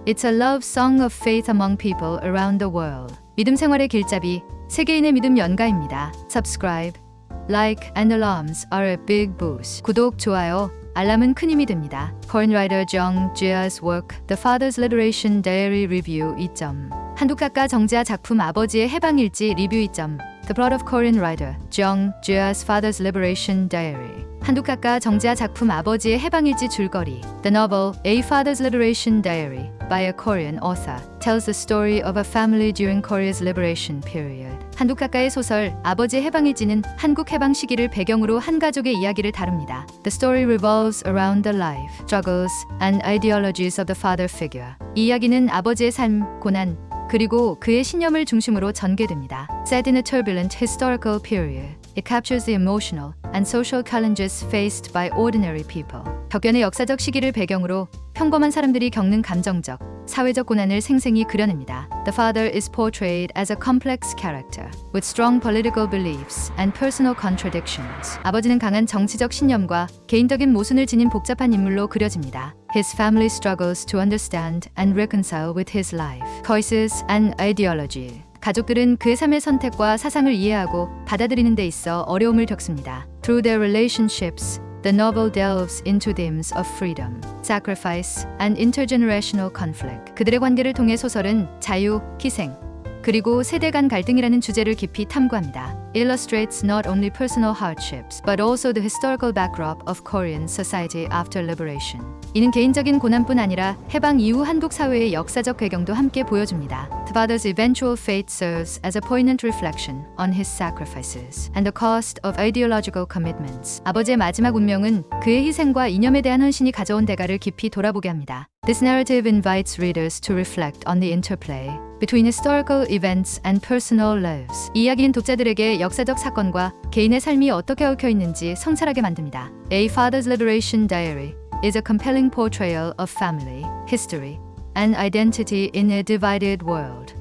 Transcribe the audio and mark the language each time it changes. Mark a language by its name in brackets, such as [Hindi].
[English] It's a love song of faith among people around the world. [Korean] 믿음 생활의 길잡이, 세계인의 믿음 연가입니다. [English] Subscribe, like and alarms are a big boost. [Korean] 구독, 좋아요, 알람은 큰 힘이 됩니다. [English] Korean writer Jung Jea's work, The Father's Liberation Diary Review 2점. [Korean] 한국 작가 정재하 작품 아버지의 해방일지 리뷰 2점. [English] The plot of Korean writer Jung Jea's Father's Liberation Diary. [Korean] 한국 작가 정재하 작품 아버지의 해방일지 줄거리. [English] The novel A Father's Liberation Diary by a Korean author tells the story of a family during Korea's liberation period. [Korean] 한국 작가의 소설 아버지의 해방일지는 한국 해방 시기를 배경으로 한 가족의 이야기를 다룹니다. [English] The story revolves around the life, struggles, and ideologies of the father figure. [Korean] 이 이야기는 아버지의 삶, 고난, 그리고 그의 신념을 중심으로 전개됩니다. [English] Set in a turbulent historical period, it captures the emotional and social challenges faced by ordinary people. [Korean] 격변의 역사적 시기를 배경으로 평범한 사람들이 겪는 감정적, 사회적 고난을 생생히 그려냅니다. [English] The father is portrayed as a complex character with strong political beliefs and personal contradictions. [Korean] 아버지는 강한 정치적 신념과 개인적인 모순을 지닌 복잡한 인물로 그려집니다. [English] His family struggles to understand and reconcile with his life, choices and ideology. [Korean] 가족들은 그의 삶의 선택과 사상을 이해하고 받아들이는 데 있어 어려움을 겪습니다. [English] Through their relationships, the novel delves into themes of freedom, sacrifice, and intergenerational conflict. [Korean] 그들의 관계를 통해 소설은 자유, 희생, 그리고 세대 간 갈등이라는 주제를 깊이 탐구합니다. [English] It illustrates not only personal hardships, but also the historical backdrop of Korean society after liberation. [Korean] 이는 개인적인 고난뿐 아니라 해방 이후 한국 사회의 역사적 배경도 함께 보여줍니다. [English] The father's eventual fate serves as a poignant reflection on his sacrifices and the cost of ideological commitments. [Korean] 아버지의 마지막 운명은 그의 희생과 이념에 대한 헌신이 가져온 대가를 깊이 돌아보게 합니다. [English] This narrative invites readers to reflect on the interplay between historical events and personal lives. [Korean] 이 이야기는 독자들에게 역사적 사건과 개인의 삶이 어떻게 얽혀 있는지 성찰하게 만듭니다. [English] A Father's Liberation Diary is a compelling portrayal of family, history, and identity in a divided world.